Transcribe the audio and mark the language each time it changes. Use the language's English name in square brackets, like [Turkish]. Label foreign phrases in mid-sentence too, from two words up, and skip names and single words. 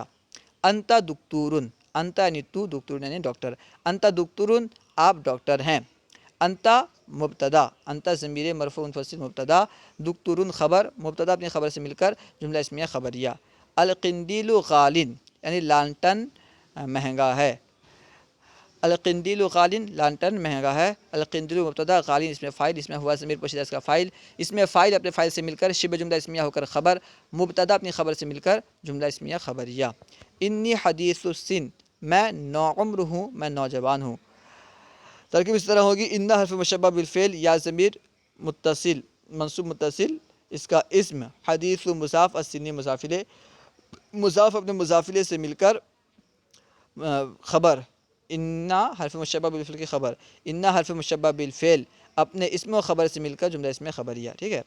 [Arabic] انت دکتور، [Urdu] انت یعنی تو، دکتور یعنی ڈاکٹر، [Arabic] انت دکتور [Urdu] آپ ڈاکٹر ہیں، انتا مبتدا، انتا ضمیر مرفوع منفصل مبتدا، دکتور خبر، مبتدا اپنی خبر سے مل کر جملہ اسمیہ خبریہ۔ [Arabic] القندیل غالٍ [Urdu] یعنی لانٹن مہنگا ہے، [Arabic] القندیل غالٍ [Urdu] لانٹن مہنگا ہے۔ القندیل مبتدا، غالٍ اس میں فاعل، اس میں ہوا ضمیر پوشیدہ اس کا فاعل، اس میں فاعل اپنے فاعل سے مل کر شبہ جملہ اسمیہ ہو کر خبر، مبتدا اپنی خبر سے مل کر جملہ اسمیہ خبریہ۔ [Arabic] انی حدیث السن، [Urdu] میں نوعمر ہوں، میں نوجوان ہوں۔ ترکیب اس طرح ہوگی، ان حرف مشبہ بالفعل، یا ضمیر متصل منصوب متصل اس کا اسم، حدیث مضاف، السنی مضاف الیہ، مضاف اپنے مضاف الیہ سے مل کر خبر، ان حرف مشبہ بالفعل کی خبر، ان حرف مشبہ بالفعل اپنے اسم و خبر سے مل کر جملہ اسم خبریہ، ٹھیک ہے۔